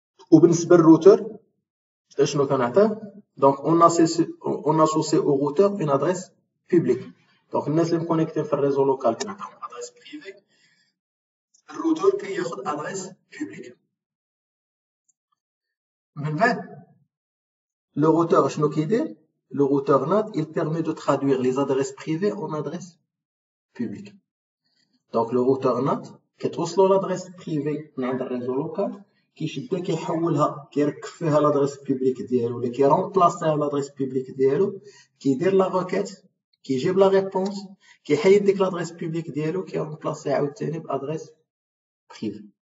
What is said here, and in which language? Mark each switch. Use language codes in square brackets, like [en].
[ar] وبالنسبة للروتر شنو كنعطيه؟ [fr] Donc, on associe au routeur une adresse publique. [ar] Donc, الناس اللي مكونيكتين في الريزو لوكال كنعطيهم adresse privée. الروتور كياخد adresse publique. من بعد [fr] le routeur [ar] شنو كيدير؟ [fr] Le routeur NAT il permet de traduire les adresses privées en adresses publiques. Donc, le routeur NAT [ar] كتوصلو l'adresse privée من عند الريزو لوكال، كيشدها كيحولها كيركب فيها لادريس بوبليك ديالو ولا كيرومبلاسيها لادريس بوبليك ديالو، كيدير لا روكيت كيجيب لا ريبونس كيحيد ديك لادريس بوبليك ديالو كيرومبلاسيها عاوتاني بادريس بريفي.